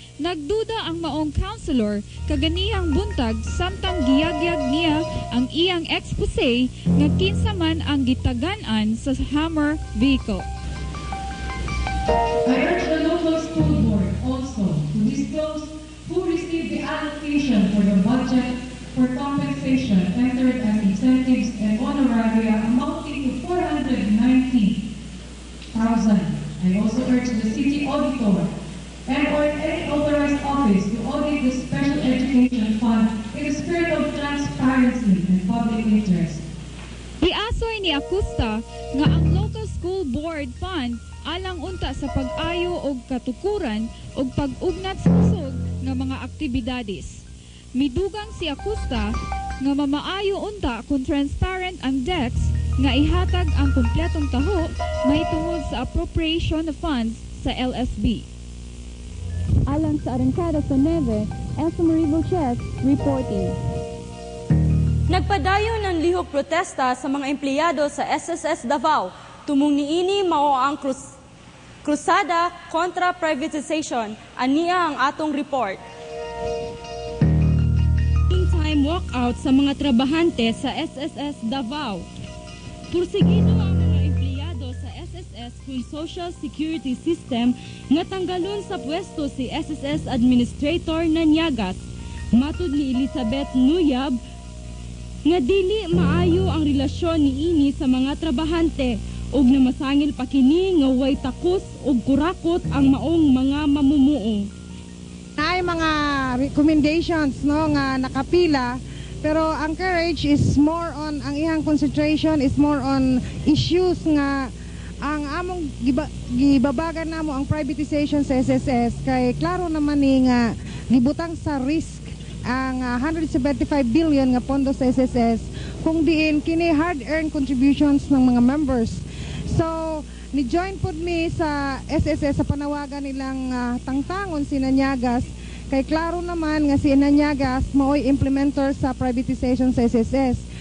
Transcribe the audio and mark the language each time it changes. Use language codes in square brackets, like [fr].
[ceb] Nagduda ang maong councilor kaganihang buntag samtang giyagyag niya ang iyang expose nga kinsa man ang gitagan-an sa Hammer vehicle. [en] I urge the local school board also to disclose who received the allocation for the budget for compensation entered as incentives and honoraria amounting to 490,000. I also urge the city auditor and/or any authorized office to audit the special education fund in the spirit of transparency and public interest. [ceb] Iasoy ni Acosta nga ang local school board fund alang unta sa pag-ayo og katukuran og pag-ugnat sa kusog nga mga aktibidades. Midugang si Acosta nga mamaayo unta kung transparent ang DEX nga ihatag ang kumpletong taho mahitungod sa [en] appropriation of funds [ceb] sa LSB. Alang sa Arangkada sa 9, Elsa Marie Vilches reporting. Nagpadayon ng lihok protesta sa mga empleyado sa SSS Davao. Tumong niini mao ang krusada kontra privatization. Aniya ang atong report. Time walkout sa mga trabahante sa SSS Davao. Pursigido ang mga empleyado sa SSS kung Social Security System nga tanggalon sa pwesto si SSS Administrator Nanyagas. Matud ni Elizabeth Nuyab nga dili maayo ang relasyon niini sa mga trabahante ug namasangil pa kini nga way takos ug kurakot ang maong mga mamumuo. Ay mga recommendations no nga nakapila, pero ang courage is more on, ang ihang concentration [en] is more on issues [ceb] nga ang among gibabagan namo ang privatization sa SSS kay klaro naman ni nga gibutang sa risk ang 175 billion nga pondo sa SSS kung diin kini [en] hard-earned contributions [ceb] ng mga members. So ni join pod mi sa SSS sa panawagan nilang tangtangon si Nanyagas kay klaro naman nga si Nanyagas maoy implementer sa privatization sa SSS.